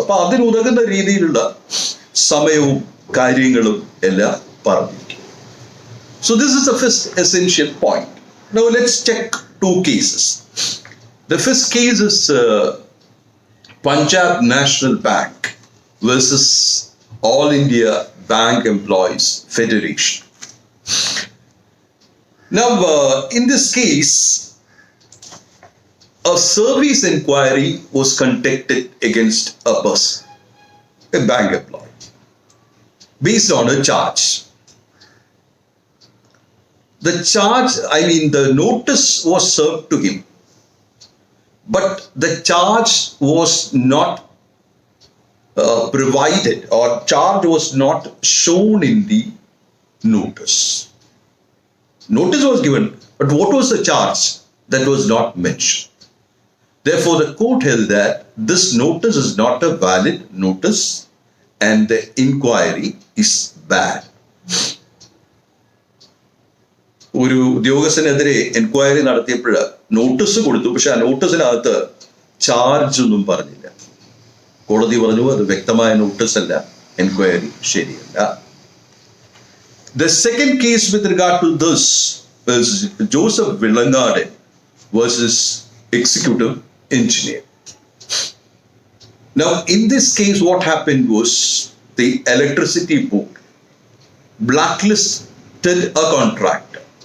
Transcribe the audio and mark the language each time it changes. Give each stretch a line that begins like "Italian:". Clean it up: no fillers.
Malayalam: അപ്പൊ അതിനുതകുന്ന രീതിയിലുള്ള സമയവും കാര്യങ്ങളും എല്ലാം പറഞ്ഞിരിക്കും.
English: So this is the first essential point. Now let's check two cases. The first case is Punjab National Bank versus All India Bank Employees Federation. Now in this case, a service inquiry was conducted against a person, a bank employee, based on a charge. The notice was served to him, but the charge was not provided, or charge was not shown in the notice. Notice was given, but what was the charge? That was not mentioned. Therefore, the court held that this notice is not a valid notice and the inquiry is bad.
Malayalam: ഒരു ഉദ്യോഗസ്ഥനെതിരെ enquiry നടത്തിയപ്പോൾ notice കൊടുത്തു, പക്ഷെ ആ നോട്ടീസിനകത്ത് charge ഒന്നും പറഞ്ഞില്ല. കോടതി പറഞ്ഞു അത് വ്യക്തമായ നോട്ടീസ് അല്ല, എൻക്വയറി ശരിയല്ല.
English: The second case with regard to this is Joseph Villangarden versus Executive Engineer. Now, in this case, what happened was the electricity board blacklisted a contractor.